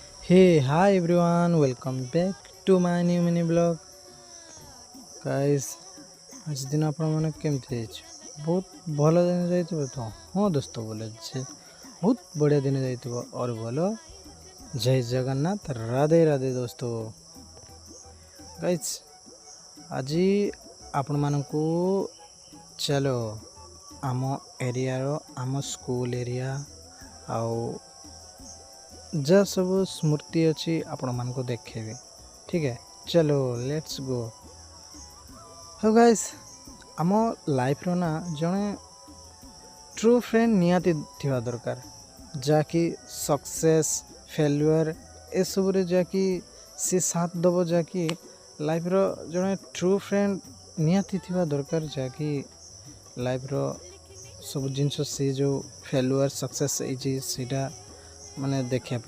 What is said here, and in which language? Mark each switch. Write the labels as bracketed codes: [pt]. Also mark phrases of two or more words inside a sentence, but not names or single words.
[en] Hey, hi everyone, welcome back to my new mini blog. Guys, [hi] आज दिन [or] ଆପଣ ମାନେ କେମିତି ଯାଇଛି? ବହୁତ ଭଲ ଦିନ ଯାଇଥିବ ତ? ହଁ ଦୋସ୍ତ ବୋଲେ ଯେ ବହୁତ ବଢ଼ିଆ ଦିନ ଯାଇଥିବ [hi] और बोलो जय जगन्नाथ राधे राधे दोस्तों। [or] ଗାଇସ୍ ଆଜି ଆପଣମାନଙ୍କୁ ଚାଲ ଆମ ଏରିଆର ଆମ [en] school area [or] ଆଉ ଯାହା ସବୁ ସ୍ମୃତି ଅଛି ଆପଣମାନଙ୍କୁ ଦେଖେଇବି। [hi] ଠିକ୍ है चलो [en] let's go. [or] ହଉ ଗାଇସ୍ ଆମ ଲାଇଫ୍ର ନା ଜଣେ [en] true friend [or] ନିହାତି ଥିବା ଦରକାର, ଯାହାକି [en] success failure [or] ଏସବୁରେ ଯାହାକି ସେ ସାଥ ଦେବ, ଯାହାକି ଲାଇଫ୍ର ଜଣେ [en] true friend [or] ନିହାତି ଥିବା ଦରକାର, ଯାହାକି ଲାଇଫ୍ର ସବୁ ଜିନିଷ ସେ ଯେଉଁ [en] failure success [or] ହେଇଛି ସେଇଟା ମାନେ ଦେଖିବା ପାଇଁ।